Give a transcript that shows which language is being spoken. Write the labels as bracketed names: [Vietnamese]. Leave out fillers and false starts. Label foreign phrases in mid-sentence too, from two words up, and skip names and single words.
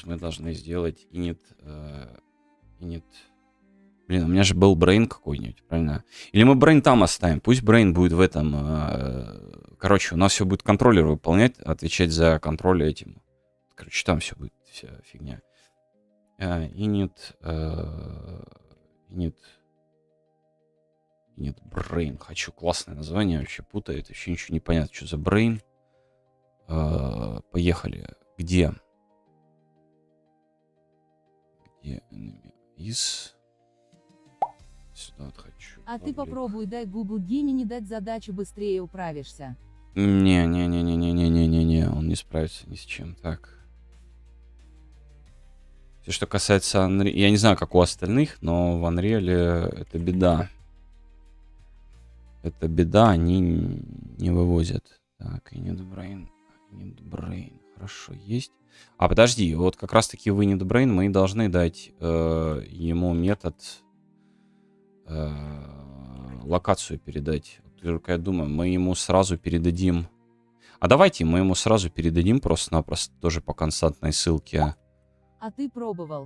[Russian] Мы должны сделать init. Блин, у меня же был brain какой-нибудь, правильно? Или мы brain там оставим? Пусть brain будет в этом. Короче, у нас все будет контроллер выполнять, отвечать за контроль этим. Короче, там все будет, вся фигня. [English] Init brain. [Russian] Хочу классное название, вообще путает, вообще ничего не понятно, что за brain. Поехали. Где [English] enemy is? [Russian] Сюда вот хочу. А ты попробуй, дай Google Gemini дать задачу, быстрее управишься. Не, он не справится ни с чем. Так. Все, что касается Unreal, я не знаю, как у остальных, но в Unreal это беда. Это беда, они не вывозят. Так, [English] init brain. [Russian] Хорошо, есть. А, подожди, вот как раз-таки в [English] init brain [Russian] мы должны дать ему метод локацию передать. Только я думаю, мы ему сразу передадим. А давайте мы ему сразу передадим просто-напросто тоже по константной ссылке. А ты пробовал?